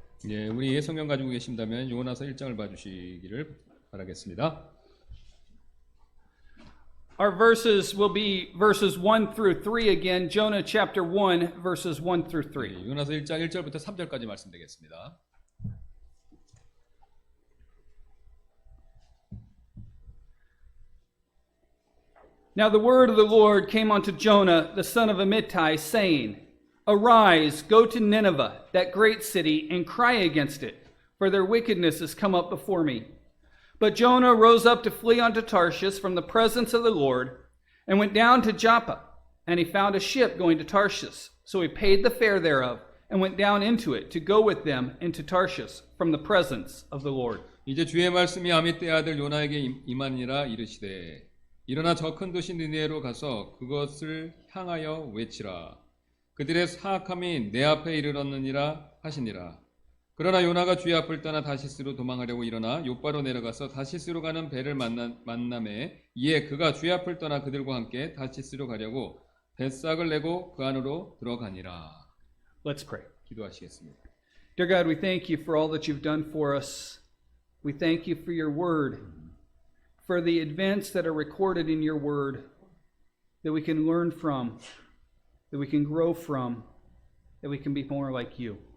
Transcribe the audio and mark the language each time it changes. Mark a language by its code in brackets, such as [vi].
[ko] 예, 우리 성경 가지고 계신다면 요나서 1장을 봐주시기를 바라겠습니다. [en] Our verses will be verses 1 through 3 again. Jonah chapter 1, verses 1 through 3. [ko] 예, 요나서 1장 1절부터 3절까지 말씀드리겠습니다. [en] Now the word of the Lord came unto Jonah, the son of Amittai, saying, Arise, go to Nineveh, that great city, and cry against it, for their wickedness is come up before me. But Jonah rose up to flee unto Tarshish from the presence of the Lord, and went down to Joppa, and he found a ship going to Tarshish. So he paid the fare thereof, and went down into it to go with them into Tarshish from the presence of the Lord. [ko] 이제 주의 말씀이 아미떼 아들 요나에게 임하니라 이르시되 일어나 저 큰 도시 니느웨로 가서 그것을 향하여 외치라. 그들의 사악함이 내 앞에 이르렀느니라 하시니라. 그러나 요나가 주의 앞을 떠나 다시스로 도망하려고 일어나 요바로 내려가서 다시스로 가는 배를 만남에 이에 그가 주의 앞을 떠나 그들과 함께 다시스로 가려고 뱃삭을 내고 그 안으로 들어가니라. [en] Let's pray. [ko] 기도하시겠습니다. [en] Dear God, we thank you for all that you've done for us. We thank you for your word, for the events that are recorded in your word that we can learn from, that we can grow from, that we can be more like you.